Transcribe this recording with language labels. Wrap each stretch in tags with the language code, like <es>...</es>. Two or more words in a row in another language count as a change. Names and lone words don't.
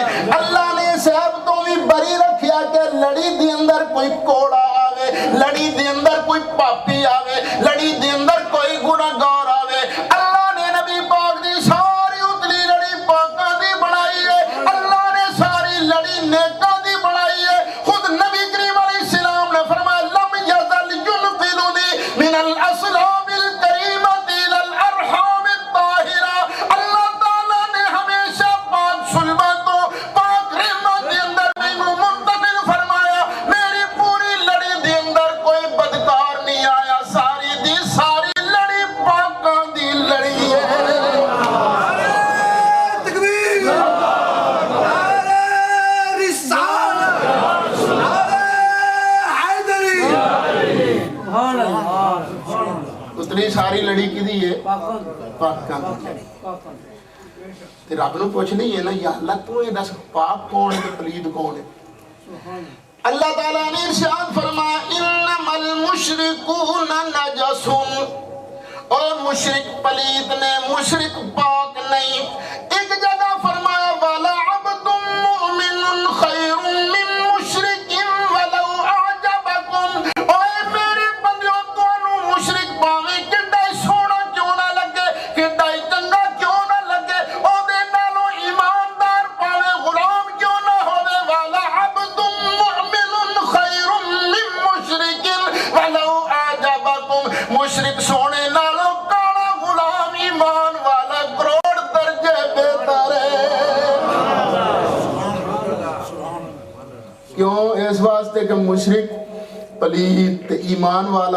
<pa>اللہ نے اس عیب تو بھی بری رکھیا کہ لڑی دے اندر کوئی کوڑا آوے، لڑی دے اندر کوئی پاپی آوے، لڑی دے اندر کوئی گناہگار آوے. اللہ نے نبی پاک دی ساری اتلی لڑی پاکاں دی بنائی ہے، اللہ نے ساری لڑی نیکاں دی بنائی ہے. خود نبی کریم علیہ السلام نے فرمایا</pa> <ar>لم يزل ينقلني من الأصلاب الكريمة إلى الأرحام الطاهرة.</ar> <pa>اللہ تعالیٰ نے ہمیشہ پاک صلبا تو پاک رحمت دے اندر مینوں منتقل فرمایا. میری پوری لڑی دے اندر کوئی بدکار نہیں آیا، ساری دی ساری لڑی پاکاں دی لڑی ہے. اتنی ساری لڑی کدی ہے? پاکاں دی لڑی. تے رب نوں پچھنی ہے نا، یا اللہ تو یہ دس پاک کون ہے تے پلید کون ہے? اللہ تعالیٰ نے ارشاد فرمایا</pa> <ar>إنما المشركون نجس,</ar> <pa>اور مشرک پلید نے، مشرک پاک نہیں. ایک جگہ فرمایا</pa> <ar>ولعبد مؤمن خير من مشرك ولو أعجبكم.</ar> <pa>اوئے میرے بندیو تہانوں مشرک بھانویں کڈا سوہنا کیوں نہ لگے، کڈا چنگا کیوں نہ لگے، اوہدے نالوں ایماندار بھانویں غلام کیوں نہ ہووے.</pa> <ar>ولعبد مؤمن خير من مشرك ولو أعجبكم.</ar> <pa>مشرک سونے نالوں کالا غلام ایمان والا کروڑ درجے بہتر ہے. کیوں? اس واسطے کہ مشرک پلید تے ایمان والا.</pa>